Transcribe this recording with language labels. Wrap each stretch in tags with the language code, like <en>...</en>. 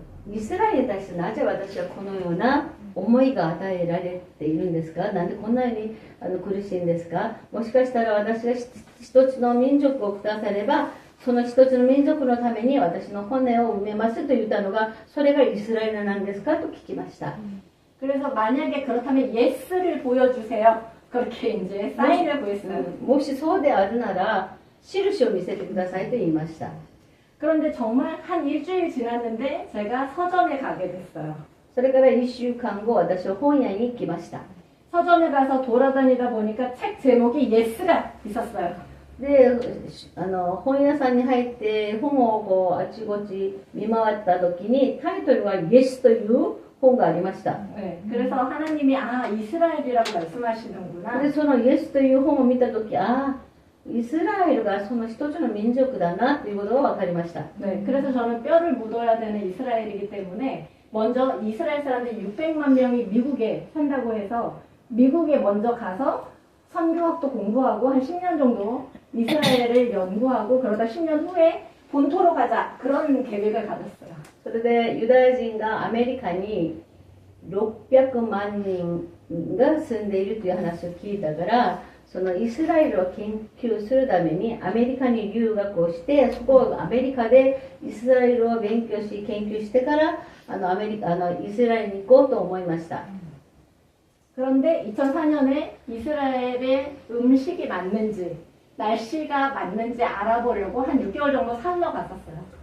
<ja>イスラエルに対してなぜ私はこのような思いが与えられているんですか、なんでこんなに苦しいんですか、もしかしたら私が一つの民族をくださればその一つの民族のために私の骨を埋めますと言ったのが、それがイスラエルなんですかと聞きました。</ja> <ko>그래서 만약에 그렇다면 예스를 보여주세요. 그렇게 이제 사인을 구했어요.</ko> <ja>もしそうであるなら印を見せてくださいと言いました。</ja> <ko>그런데 정말 한 일주일 지났는데 제가 서점에 가게 됐어요.</ko> <ja>それから1週間後、私は本屋に行きました。</ja> <ko>서점에 가서 돌아다니다 보니까 책 제목이 예스가 있었어요.</ko> <ja>で、本屋さんに入って本をこうあちこち見回った時にタイトルはイエスという本がありました。</ja> <ko>네, 그래서 하나님이 이스라엘이라고 말씀하시는구나.</ko> <ja>で、そのイエスという本を見た時、イスラエルがその一つの民族だなということが分かりました。</ja> <ko>네, 그래서 저는 뼈를 묻어야 되는 이스라엘이기 때문에 먼저 이스라엘 사람들 600만 명이 미국에 산다고 해서 미국에 먼저 가서 선교학도 공부하고 한 10년 정도 이스라엘을 연구하고 그러다 10년 후에 본토로 가자 그런 계획을 가졌어요.</ko> <ja>それでユダヤ人がアメリカに600万人が住んでいるという話を聞いたから、そのイスラエルを研究するためにアメリカに留学をして、そこをアメリカでイスラエルを勉強し研究してからイスラエルに行こうと思いました。</ja> <ko>그런데 2004년에 이스라엘의 음식이 맞는지 날씨가 맞는지 알아보려고 한 6개월 정도 살러 갔었어요.</ko>